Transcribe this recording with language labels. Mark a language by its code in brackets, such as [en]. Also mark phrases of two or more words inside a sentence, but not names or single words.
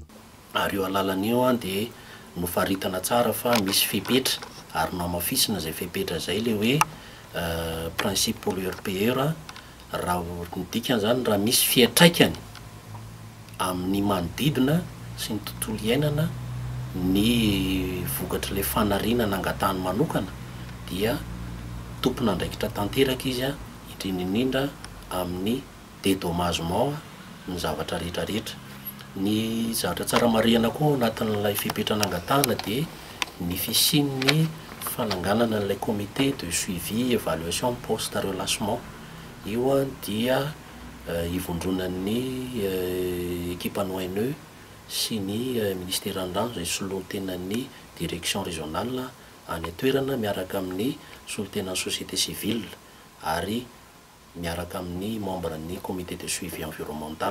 [mg] ary eo alalan'io dia nofaritana tsara fa misy fepetra ary no amafisina zay fepetra zay le hoe [fr] principe pollueur-payeur [mg] raha ny dikany zany raha misy fiatraikany amin'ny manodidina sy ny tontolo iainana ny vokatra le fanariana nangatahany manokana dia tompona andraikitra tanteraka izy a indrindrindrindra amin'ny dédommagement ny zavatra rehetrarehetra. Ny zavatra tsara marihana koa anatin'ilay fipetrana angatahana dia ny fisian'ny fananganana n'ilay [fr] comité de suivi évaluation post relâchement. [mg] Io a dia ivondronan'ny équipe ONE sy ny ministère an-drano izay solotenan'ny [fr] direction régionale [mg] any atoerana miaraka amin'ny solotenan'ny [fr] société civile [mg] ary miaraka amin'ny membre ny [fr] comité de suivi environnemental.